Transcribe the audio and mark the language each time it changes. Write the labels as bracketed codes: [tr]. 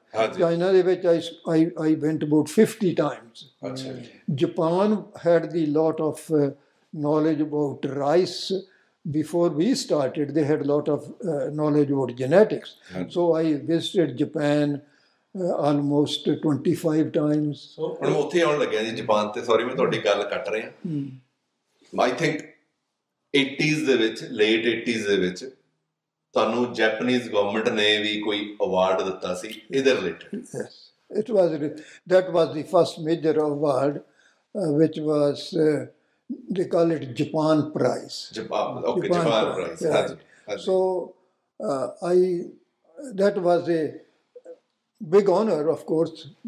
[en] China [pa] ਦੇ ਵਿੱਚ [en] I went about 50 times. Japan had the lot of knowledge about rice. Before we started, they had a lot of knowledge about genetics. So I visited Japan almost 25 times. [pa] ਹੁਣ ਮੈਂ ਉੱਥੇ ਆਉਣ ਲੱਗਿਆ ਜੀ Japan ਤੇ, sorry ਮੈਂ ਤੁਹਾਡੀ ਗੱਲ ਕੱਟ ਰਿਹਾ। [en] I think 80s [pa] ਦੇ ਵਿੱਚ, [en] late 80s [pa] ਦੇ ਵਿੱਚ ਤੁਹਾਨੂੰ ਜੈਪਨੀਜ਼ ਗਵਰਨਮੈਂਟ ਨੇ ਵੀ ਕੋਈ ਅਵਾਰਡ ਦਿੱਤਾ ਸੀ ਇਹਦੇ related. [en] Yes, that was the first major award, which was they call it Japan Prize. Japan Prize. Yes. So that was a big honor, of course.